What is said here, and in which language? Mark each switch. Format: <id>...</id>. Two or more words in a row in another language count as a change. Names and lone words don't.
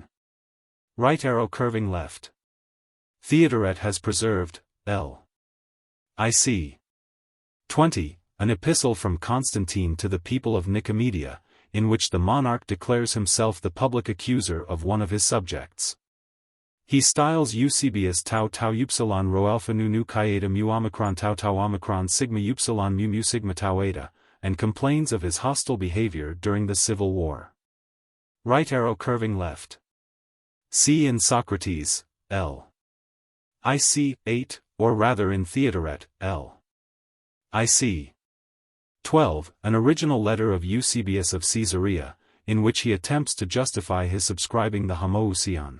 <en>Right arrow curving left. Theodoret has preserved, L. IC. 20, an epistle from Constantine to the people of Nicomedia, in which the monarch declares himself the public accuser of one of his subjects. He styles Eusebius tau tau upsilon rho alpha nu nu chi eta mu omicron tau tau omicron sigma upsilon mu mu sigma tau eta, and complains of his hostile behavior during the civil war. Right arrow curving left. See in Socrates, L. IC. 8, or rather in Theodoret, L. IC. 12, an original letter of Eusebius of Caesarea, in which he attempts to justify his subscribing the homoousion.</en>